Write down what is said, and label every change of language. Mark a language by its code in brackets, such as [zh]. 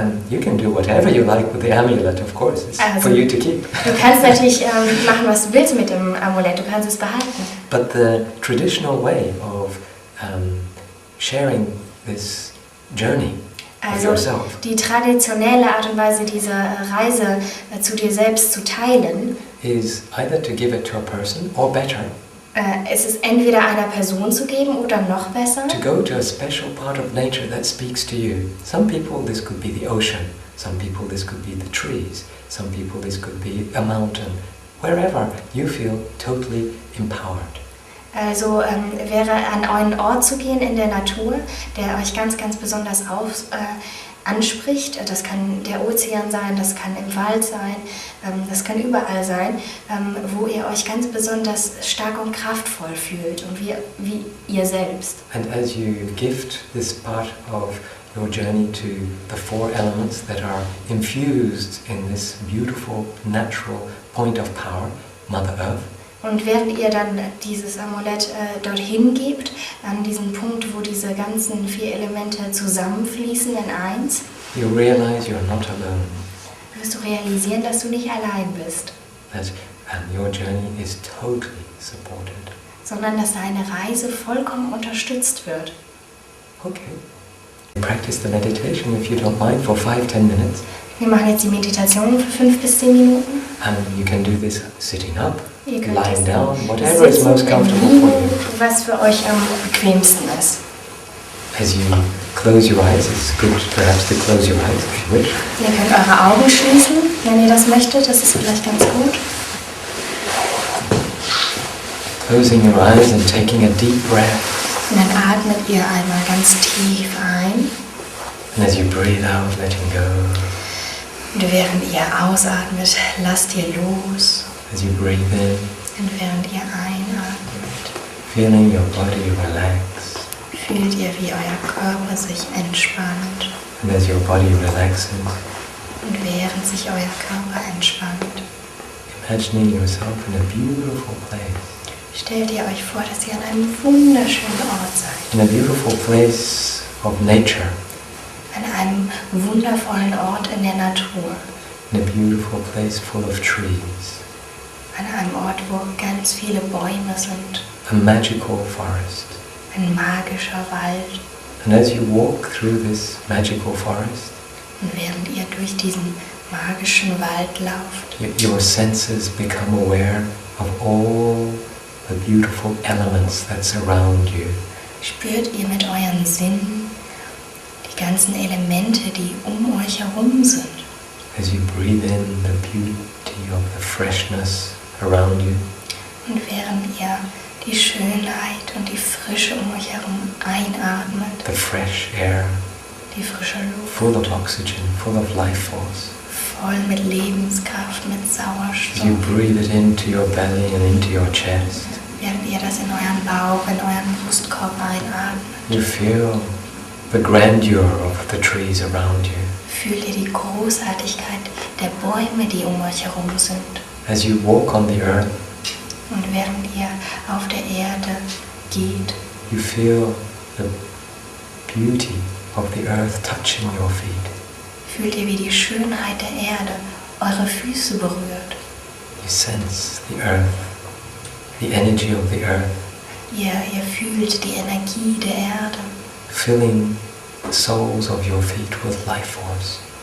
[en] You can do whatever you like with the amulet, of course. It's for you to keep. [de] Du kannst natürlich machen, was du willst mit dem Amulett. Du kannst es behalten. [en] But the traditional way of sharing this journey of yourself. [de] Die traditionelle Art und Weise, diese Reise zu dir selbst zu teilen, [en] is either to give it to a person or better. [de] Es ist entweder einer Person zu geben oder noch besser. [en] To go to a special part of nature that speaks to you. Some people this could be the ocean. Some people this could be the trees. Some people this could be a mountain. Wherever you feel totally empowered. [de] Also wäre an einen Ort zu gehen in der Natur, der euch ganz, ganz besonders anspricht. Das kann der Ozean sein, das kann im Wald sein, das kann überall sein, wo ihr euch ganz besonders stark und kraftvoll fühlt und wie ihr selbst. [en] And as you gift this part of your journey to the four elements that are infused in this beautiful natural point of power, Mother Earth. [de] Und während ihr dann dieses Amulett dorthin gebt, an diesen Punkt, wo diese ganzen 4 Elemente zusammenfließen in eins, [en] you realize you're not alone. [de] Wirst du realisieren, dass du nicht allein bist. [en] That your journey is totally supported. [de] Sondern dass deine Reise vollkommen unterstützt wird. [en] Okay. Practice the meditation, if you don't mind, for 5-10 minutes. [de] Wir machen jetzt die Meditation für 5 bis 10 Minuten. [en] And you can do this sitting up, lying down, whatever is most comfortable for you. [de] Was für euch am bequemsten ist. [en] As you close your eyes, it's good perhaps to close your eyes if you wish. [de] Ihr könnt eure Augen schließen, wenn ihr das möchtet, das ist vielleicht ganz gut. [en] Closing your eyes and taking a deep breath. [de] Und dann atmet ihr einmal ganz tief ein. [en] And as you breathe out, letting go. [de] Und während ihr ausatmet, lasst ihr los. [en] As you breathe in. [de] Und während ihr einatmet, [en] feeling your body relax. [de] Fühlt ihr, wie euer Körper sich entspannt. [en] And as your body relaxes. [de] Und während sich euer Körper entspannt, [en] imagining yourself in a beautiful place. [de] Stellt ihr euch vor, dass ihr an einem wunderschönen Ort seid. [en] In a beautiful place of nature. [de] An einem wundervollen Ort in der Natur. [en] In a beautiful place full of trees. [de] An einem Ort, wo ganz viele Bäume sind. [en] A magical forest. [de] Ein magischer Wald. [en] And as you walk through this magical forest, [de] und während ihr durch diesen magischen Wald lauft, [en] your senses become aware of all the beautiful elements that surround you. [de] Spürt ihr mit euren Sinnen die ganzen Elemente, die um euch herum sind. [en] As you breathe in the beauty of the freshness around you. [de] Und während ihr die Schönheit und die Frische um euch herum einatmet. [en] The fresh air. [de] Die frische Luft. [en] Full of oxygen, full of life force. [de] Voll mit Lebenskraft, mit Sauerstoff. [en] As you breathe it into your belly and into your chest. [de] Während ihr das in euren Bauch, in euren Brustkorb einatmet. [en] You feel the grandeur of the trees around you. [de] Fühlt ihr die Großartigkeit der Bäume, die um euch herum sind. [en] As you walk on the earth, [de] Und während ihr auf der Erde geht, [en] you feel the beauty of the earth touching your feet. [de] fühlt ihr, wie die Schönheit der Erde eure Füße berührt. [en] You sense the earth, the energy of the earth, [de] Ihr fühlt die Energie der Erde [en] filling the soles of your feet with life force.